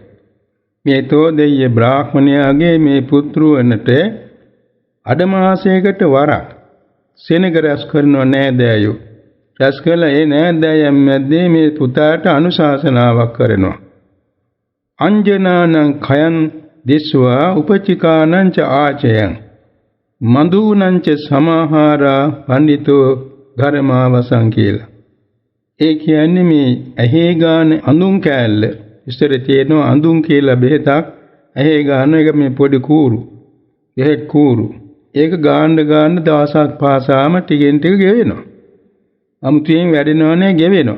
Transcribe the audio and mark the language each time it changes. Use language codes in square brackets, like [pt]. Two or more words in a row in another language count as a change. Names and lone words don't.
[si] මේ තෝදෙය බ්‍රාහ්මණයාගේ මේ පුත්‍රවන්ට අඩමාසයකට වරක් සෙනග රැස් කරනව නෑදෑයෝ. රැස් කළා ඒ නෑදෑයන් මැද්දේ මේ පුතාට අනුශාසනාවක් කරනවා. [pi] අංජනානං khයන් දිස්වා උපචිකානං ච ආචයං මඳුනං ච සමාහාරා පඬිතෝ ධර්මාවසං කියලා. [si] ඒ කියන්නේ මේ ඇහි ගාන අඳුන් කෑල්ල ඉස්සර තියෙනවා අඳුන් කියලා බෙහෙතක්. ඇහි ගාන එක මේ පොඩි කූරු. බෙහෙත් කූරු. ඒක ගාන්න දවසක් පාසාම ටිකෙන් ටික ගෙවෙනවා. අමුතුවෙන් වැඩෙනවනේ ගෙවෙනවා.